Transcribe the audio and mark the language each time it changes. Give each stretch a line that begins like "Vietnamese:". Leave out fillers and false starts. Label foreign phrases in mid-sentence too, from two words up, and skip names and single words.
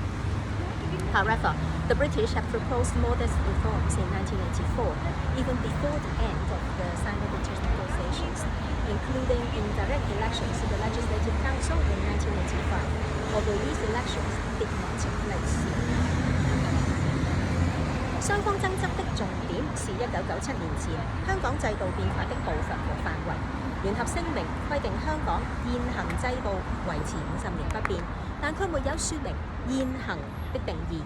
English: However, the British had proposed modest reforms in 1984, even before the end of the Sino-British negotiations, including indirect elections to the Legislative Council in 1985, although these elections did not take place.
Chinese: 雙方爭執的重點是1997年前香港制度變化的步伐和範圍。聯合聲明規定香港現行制度維持50年不變，但卻沒有說明現行的定義。